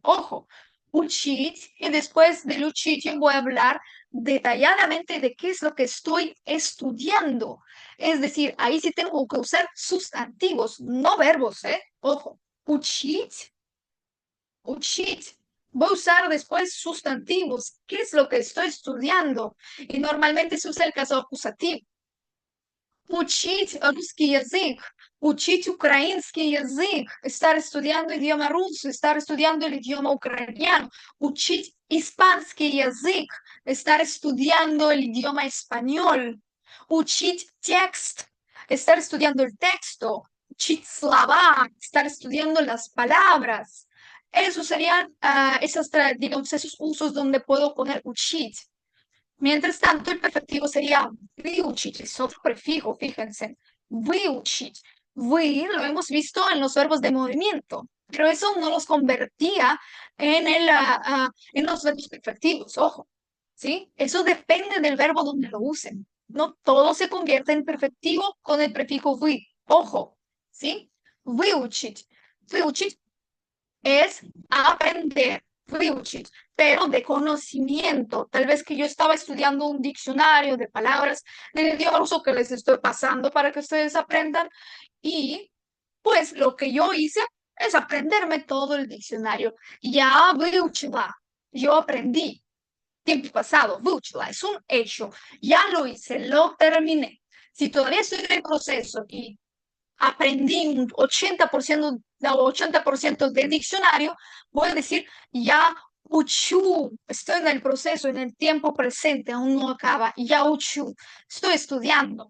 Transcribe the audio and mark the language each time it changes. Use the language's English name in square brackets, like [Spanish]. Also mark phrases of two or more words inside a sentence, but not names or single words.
[Spanish] Ojo, учить, y después del учить yo voy a hablar detalladamente de qué es lo que estoy estudiando. Es decir, ahí sí tengo que usar sustantivos, no verbos, ¿eh? Ojo, [Russian] учить, учить. [Spanish] Voy a usar después sustantivos. ¿Qué es lo que estoy estudiando? Y normalmente se usa el caso acusativo. [Russian] Учить русский язык, учить украинский язык, [Spanish] estar estudiando idioma ruso, estar estudiando el idioma ucraniano, [Russian] учить испанский язык, [Spanish] estar estudiando el idioma español, [Russian] учить текст, [Spanish] estar estudiando el texto, [Russian] учить слова, [Spanish] estar estudiando las palabras. Esos serían digamos, esos usos donde puedo poner учить. Mientras tanto, el perfectivo sería выучить, es otro prefijo, fíjense. [Russian] Выучить. [Spanish] Вы lo hemos visto en los verbos de movimiento, pero eso no los convertía en los verbos perfectivos, ojo, ¿sí? Eso depende del verbo donde lo usen. No todo se convierte en perfectivo con el prefijo вы, ojo, ¿sí? Выучить. Выучить es aprender, выучить, pero de conocimiento. Tal vez que yo estaba estudiando un diccionario de palabras del idioma ruso que les estoy pasando para que ustedes aprendan y pues lo que yo hice es aprenderme todo el diccionario. [Russian] Я выучила, [Spanish] yo aprendí. Tiempo pasado, выучила, es un hecho. Ya lo hice, lo terminé. Si todavía estoy en el proceso y aprendí un 80%, 80% del diccionario, voy a decir, [Russian] я учу, [Spanish] estoy en el proceso, en el tiempo presente, aún no acaba, [Russian] я учу, [Spanish] estoy estudiando.